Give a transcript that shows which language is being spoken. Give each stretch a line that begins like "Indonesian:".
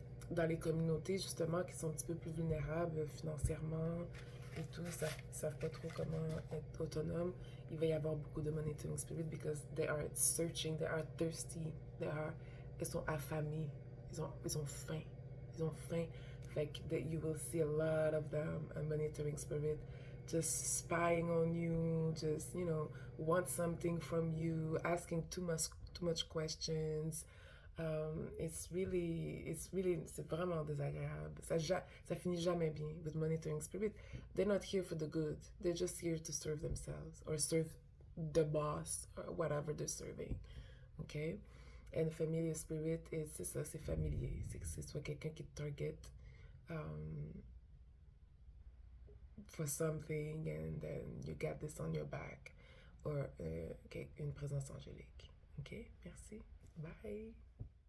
French: Dans les communautés, justement, qui sont un petit peu plus vulnérables financièrement et tout, savent pas trop comment être autonomes, il va y avoir beaucoup de monitoring spirit
English: because they are searching, they are thirsty,
French: ils sont affamés, ils ont faim. Ils ont faim.
English: Like that you will see a lot of them, a monitoring spirit, just spying on you, just, you know, want something from you, asking too much questions.
French: C'est vraiment désagréable. Ça finit jamais bien
English: with
French: monitoring spirit.
English: They're not here for the good. They're just here to serve themselves or serve the boss or whatever they're serving. Okay? And familiar spirit,
French: c'est ça, c'est familier. C'est que c'est soit quelqu'un qui te target
English: for something and then you got this on your back. Or
French: une présence angélique. OK? Merci. Bye.